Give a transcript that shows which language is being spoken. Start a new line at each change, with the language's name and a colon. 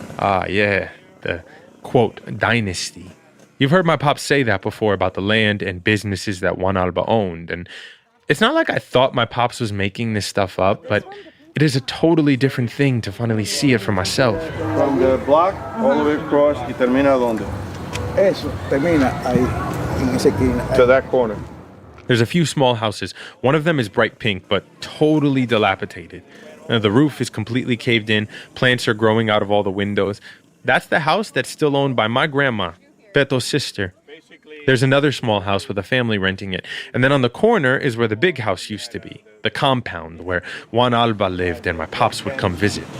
English: Ah, yeah, the, quote, dynasty. You've heard my pops say that before about the land and businesses that Juan Alba owned, and it's not like I thought my pops was making this stuff up, but it is a totally different thing to finally see it for myself. From the block all the way across,
Spanish: y termina donde? Eso, termina ahí, en esa esquina.
English: To that corner. There's a few small houses. One of them is bright pink, but totally dilapidated. The roof is completely caved in. Plants are growing out of all the windows. That's the house that's still owned by my grandma, Beto's sister. There's another small house with a family renting it. And then on the corner is where the big house used to be, the compound where Juan Alba lived and my pops would come visit.